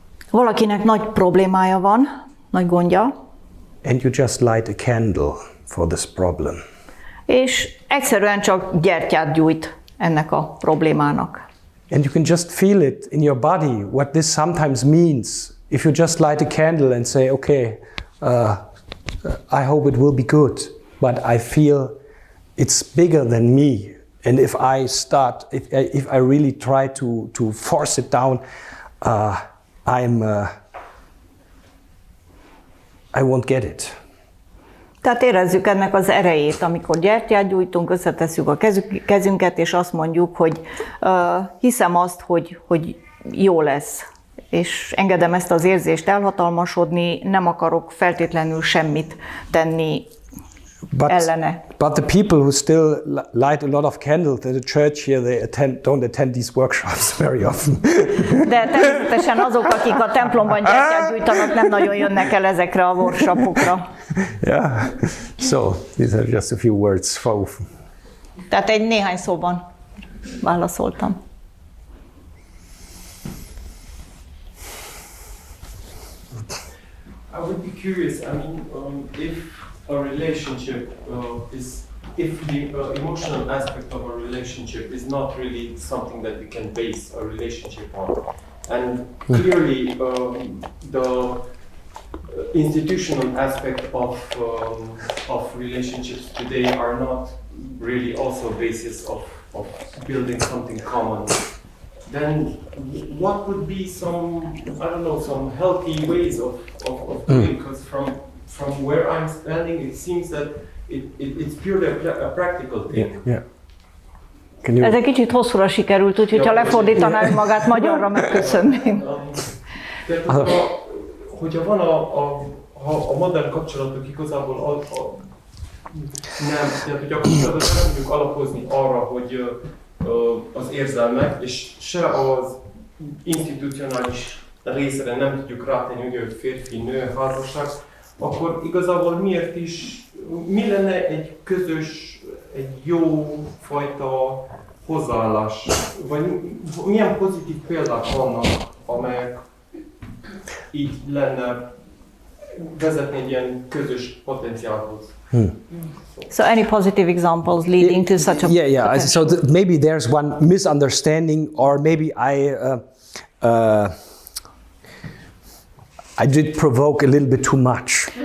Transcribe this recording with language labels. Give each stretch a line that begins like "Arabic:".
Hungarian: Valakinek nagy problémája van, nagy gondja.
English: And you just light a candle for this problem.
Hungarian: És egyszerűen csak gyertyát gyújt ennek a problémának.
English: And you can just feel it in your body, what this sometimes means. If you just light a candle and say, okay, I hope it will be good, but I feel it's bigger than me. And if I really try to force it down, I won't get it.
Hungarian: Tehát érezzük ennek az erejét, amikor gyertyát gyújtunk, összetesszük a kezünket, és azt mondjuk, hogy hiszem azt, hogy jó lesz, és engedem ezt az érzést elhatalmasodni, nem akarok feltétlenül semmit tenni ellene.
English: But the people who still light a lot of candles at the church here, don't attend these workshops very often.
Hungarian: De természetesen azok, akik a templomban gyertyát gyújtanak, nem nagyon jönnek el ezekre a workshopokra.
English: Yeah. So these are just a few words.
Hungarian: Tehát egy néhány szóban válaszoltam.
English: I would be curious. I mean, if a relationship if the emotional aspect of a relationship is not really something that we can base a relationship on, and clearly the institutional aspect of relationships today are not really also a basis of building something common, then what would be some, I don't know, some healthy ways of doing? Because from where I'm standing, it seems that it's purely a practical thing. Yeah.
Hungarian: Ez egy kicsit hosszúra sikerült, úgyhogy ha lefordítaná magát magyarra, megköszönném. Tehát, hogyha van a modern kapcsolatok igazából nem, tehát hogy a kapcsolatot nem tudjuk alapozni arra, hogy az érzelmek, és se az institucionális részre nem tudjuk rátenni, hogy férfi-nő házasság, akkor igazából mi lenne egy közös, egy jó fajta hozzáállás, vagy milyen pozitív példák vannak, amelyek így lenne vezetni egy ilyen közös potenciálhoz.
English: So any positive examples leading to such a Yeah. So maybe there's one misunderstanding, or maybe I did provoke a little bit too much.